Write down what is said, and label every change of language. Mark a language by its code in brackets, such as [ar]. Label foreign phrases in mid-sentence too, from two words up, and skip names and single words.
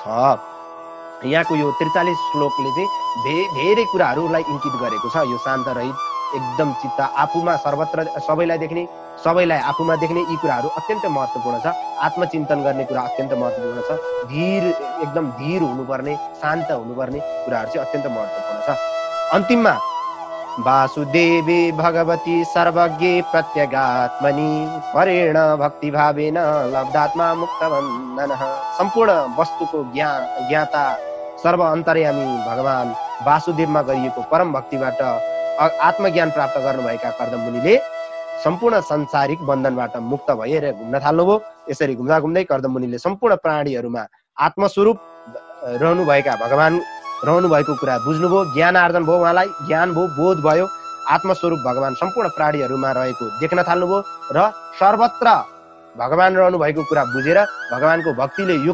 [ne] यहाँको यो 43 श्लोकले चाहिँ धेरै कुराहरूलाई इङ्कित गरेको छ। यो शान्त रहित, एकदम चित्त आफूमा सर्वत्र सबैलाई देख्ने, सबैलाई आफूमा देख्ने, यी कुराहरू अत्यन्त महत्त्वपूर्ण छ। आत्मचिन्तन गर्ने कुरा अत्यन्त महत्त्वपूर्ण छ। एकदम धीर हुनुपर्ने, शान्त हुनुपर्ने कुराहरू चाहिँ अत्यन्त महत्त्वपूर्ण छ। [sa] अन्तिममा वासुदेवी भगवती सर्वज्ञे प्रत्यगात्मनि परेण भक्तिभावेन लब्धात्मा मुक्तबन्धन। [ne] सम्पूर्ण वस्तुको ज्ञाता सर्व अन्तर्यामी भगवान वासुदेवमा गरिएको परम भक्तिबाट आत्मज्ञान प्राप्त गर्नुभएका कर्दम मुनिले सम्पूर्ण संसारिक बन्धनबाट मुक्त भएर घुम्न थाल्नुभयो। यसरी घुम्दा घुम्दै कर्दम मुनिले सम्पूर्ण प्राणीहरूमा आत्मस्वरूप रहनुभएका भगवान रहनु भएको कुरा बुझ्नुभयो, ज्ञान आर्जन भयो, उहाँलाई ज्ञान भयो, बोध भयो, आत्मस्वरूप भगवान सम्पूर्ण प्राणीहरूमा रहेको देख्न थाल्नुभयो र सर्वत्र भगवान रहनु भएको कुरा बुझेर भगवानको भक्तिले